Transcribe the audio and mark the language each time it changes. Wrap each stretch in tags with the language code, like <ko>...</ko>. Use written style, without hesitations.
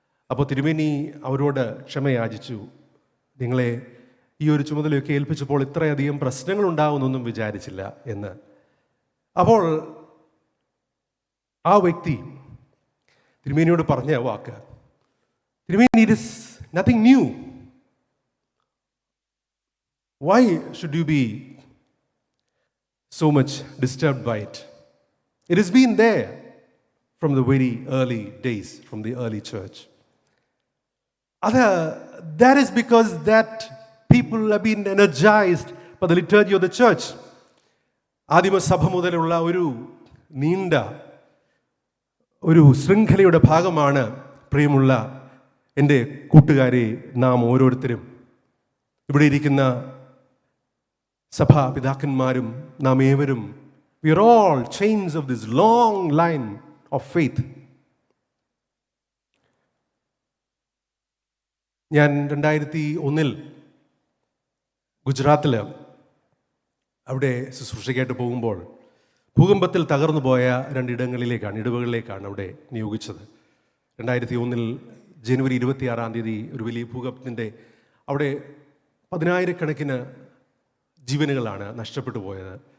<ml>അപ്പോൾ തിരുമേനി അവരോട് ക്ഷമയാചിച്ചു. നിങ്ങളെ ഈ ഒരു ചുമതലയൊക്കെ ഏൽപ്പിച്ചപ്പോൾ ഇത്രയധികം പ്രശ്നങ്ങളുണ്ടാവുമെന്നൊന്നും വിചാരിച്ചില്ല എന്ന്. അപ്പോൾ ആ വ്യക്തി തിരുമേനിയോട് പറഞ്ഞ വാക്ക്, തിരുമേനി,</ml> <en>It is nothing new. Why should you be so much disturbed by it? It has been there from the very early days, from the early church. That is because that people have been energized by the liturgy of the church.</en> <ml>ആദിമസഭ മുതലുള്ള ഒരു നീണ്ട ഒരു ശൃംഖലയുടെ ഭാഗമാണ് പ്രിയമുള്ള എൻ്റെ കൂട്ടുകാരെ നാം ഓരോരുത്തരും. ഇവിടെ ഇരിക്കുന്ന സഭാപിതാക്കന്മാരും നാം ഏവരും,</ml> <en>we are all chains of this long line of faith.</en> <ml>ഞാൻ 2001 ഗുജറാത്തിൽ അവിടെ ശുശ്രൂഷയ്ക്കായിട്ട് പോകുമ്പോൾ ഭൂകമ്പത്തിൽ തകർന്നു പോയ ഇടവകളിലേക്കാണ് അവിടെ നിയോഗിച്ചത്. 2001 ജനുവരി 26 ഒരു വലിയ ഭൂകമ്പത്തിൻ്റെ അവിടെ 10,000-കണക്കിന് ജീവനുകളാണ് നഷ്ടപ്പെട്ടു പോയത്.</ml>